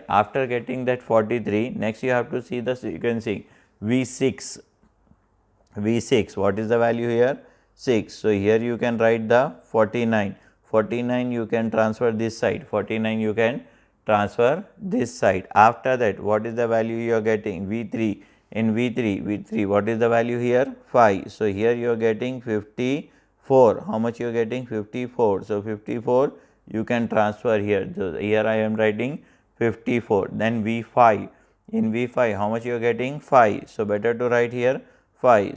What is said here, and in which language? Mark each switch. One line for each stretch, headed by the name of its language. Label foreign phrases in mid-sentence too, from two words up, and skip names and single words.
English: After getting that 43, next you have to see the sequencing. V6, V6, what is the value here? 6. So, here you can write the 49, 49 you can transfer this side, 49 you can transfer this side. After that, what is the value you are getting? V3. In V3, what is the value here? 5. So, here you are getting 54. How much you are getting? 54. So, 54 you can transfer here. So, here I am writing 54. Then V5. In V5, how much you are getting? 5. So, better to write here 5.